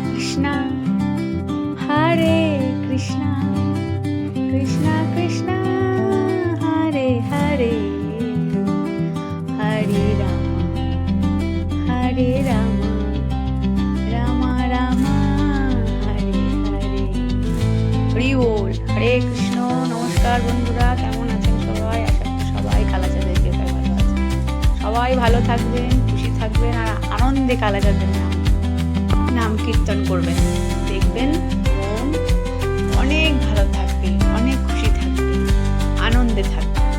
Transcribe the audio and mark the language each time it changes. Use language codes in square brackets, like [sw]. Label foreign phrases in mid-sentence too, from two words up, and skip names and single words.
[sa] Krishna, Hare Krishna, Krishna Krishna, Hare Hare, Hare Rama, Hare Rama, Rama Rama, Hare Hare। [bn] হরি বল। হরে কৃষ্ণ। নমস্কার বন্ধুরা, কেমন আছেন সবাই? আশা করি সবাই কালাচাঁদের কৃপায় ভালো আছেন। সবাই ভালো থাকবেন, খুশি থাকবেন আর আনন্দে কালাচাঁদের নাম কীর্তন করবেন। দেখবেন মন অনেক ভালো থাকবে, অনেক খুশি থাকবে, আনন্দে থাকবে।